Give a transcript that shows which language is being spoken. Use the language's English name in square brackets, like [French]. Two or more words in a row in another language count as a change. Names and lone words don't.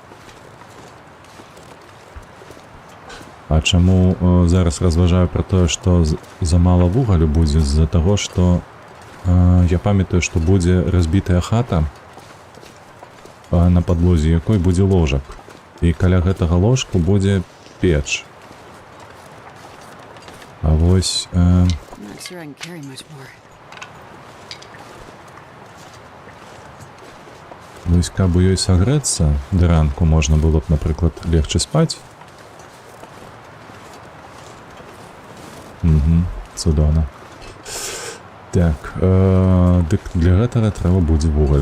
[Belarusian] А чаму зараз разважаю пра тое, што замала вугалю будзе з-за таго, што я памятаю, што будзе разбітая хата, на падлозе якой будзе ложак. І каля гэтага ложку будзе печ. А вось... [English] I'm not sure I can carry much more. [Belarusian] Вось каб у ёй сагрэцца, да ранку можна было б, напрыклад, легчы спаць. Цудоўна. Так, дык для гэтага трэба будзе вугаль.